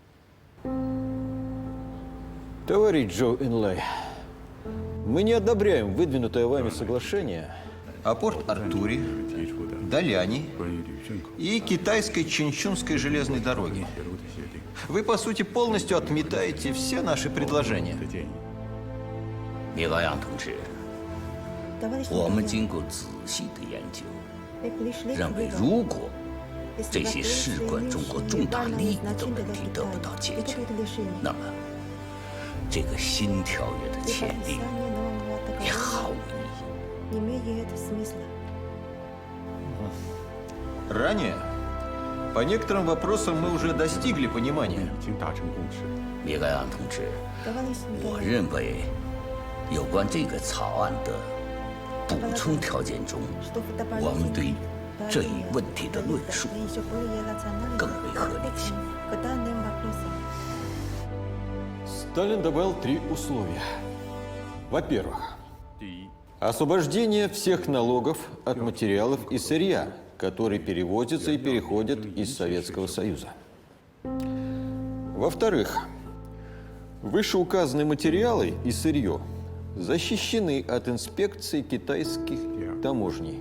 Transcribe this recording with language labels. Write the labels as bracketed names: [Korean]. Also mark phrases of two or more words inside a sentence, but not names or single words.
[Russian] Товарищ Джоу Энлай, мы не одобряем выдвинутое вами соглашение о Порт-Артуре, Даляне и китайской Чэньчунской железной дороге. Вы, по сути, полностью отметаете все наши предложения. [Chinese] 米高扬同志，我们经过仔细的研究，认为如果这些事关中国重大利益的问题得不到解决，那么这个新条约的签订也毫无意义。 [Russian] Ранее по некоторым вопросам мы уже достигли понимания. [Chinese] 米高扬同志，我认为有关这个草案的补充条件中，我们对这一问题的论述更为合理性。 [Russian] Сталин добавил 3 условия. Во-первых, освобождение всех налогов от материалов и сырья, которые перевозятся и переходят из Советского Союза. Во-вторых, вышеуказанные материалы и сырье защищены от инспекции китайских таможней.